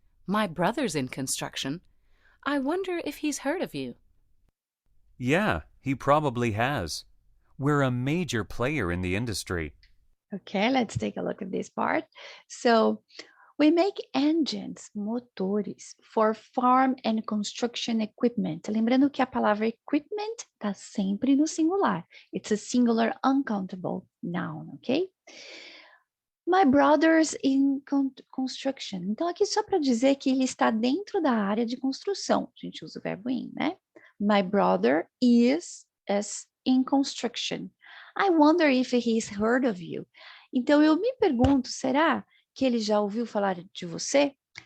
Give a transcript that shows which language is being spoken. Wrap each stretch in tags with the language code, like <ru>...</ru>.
<en>My brother's in construction. I wonder if he's heard of you. Yeah, he probably has. We're a major player in the industry. Okay, let's take a look at this part. So we make engines,</en> <pt>motores,</pt> <en>for farm and construction equipment.</en> <pt>Lembrando que a palavra equipment está sempre no singular.</pt> <en>It's a singular uncountable noun, okay? My brother's in construction.</en> <pt>Então, aqui só para dizer que ele está dentro da área de construção. A gente usa o verbo in, né?</pt> <en>My brother is in construction. I wonder if he's heard of you.</en> <pt>Então, eu me pergunto, será que ele já ouviu falar de você?</pt>